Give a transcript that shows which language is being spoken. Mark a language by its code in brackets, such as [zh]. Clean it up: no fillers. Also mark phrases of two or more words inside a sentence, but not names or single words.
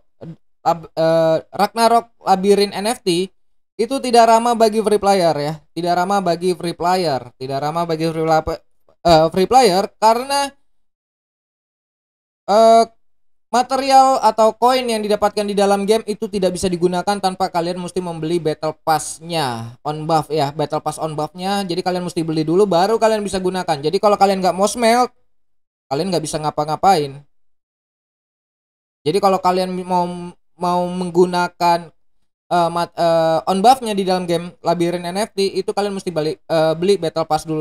[id] Ragnarok Labyrinth NFT itu tidak ramah bagi [en] free player [id] ya, tidak ramah bagi [en] free player, [id] tidak ramah bagi [en] free player [id] karena eh, material atau koin yang didapatkan di dalam game itu tidak bisa digunakan tanpa kalian mesti membeli [en] battle pass-nya on buff [id] ya, [en] battle pass on buff-nya. [id] Jadi kalian mesti beli dulu baru kalian bisa gunakan. Jadi kalau kalian nggak mau smelt, kalian nggak bisa ngapa-ngapain. Jadi kalau kalian mau menggunakan on buff-nya di dalam game Labyrinth NFT itu kalian mesti beli [en] battle pass [id] dulu.